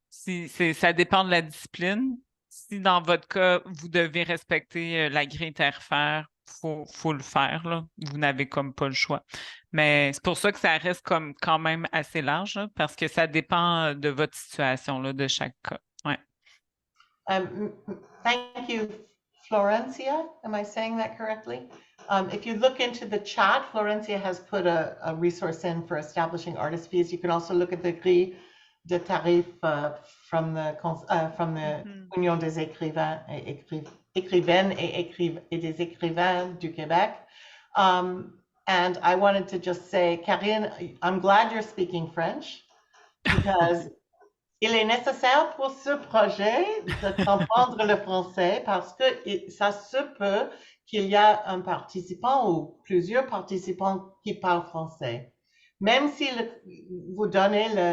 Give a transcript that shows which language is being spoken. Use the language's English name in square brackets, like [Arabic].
[French] Ça dépend de la discipline. Si dans votre cas, vous devez respecter la grille tarifaire, faut le faire, là. Vous n'avez comme pas le choix. Mais c'est pour ça que ça reste comme quand même assez large, là, parce que ça dépend de votre situation, là, de chaque cas. Ouais. [English] Thank you, Florencia. Am I saying that correctly? If you look into the chat, Florencia has put a resource in for establishing artist fees. You can also look at the grille de tarifs from the Union des écrivains et écrivaines et des écrivains du Québec. And I wanted to just say, Karine, I'm glad you're speaking French because [French] il est nécessaire pour ce projet de comprendre le français parce que ça se peut qu'il y a un participant ou plusieurs participants qui parlent français. Même si vous donnez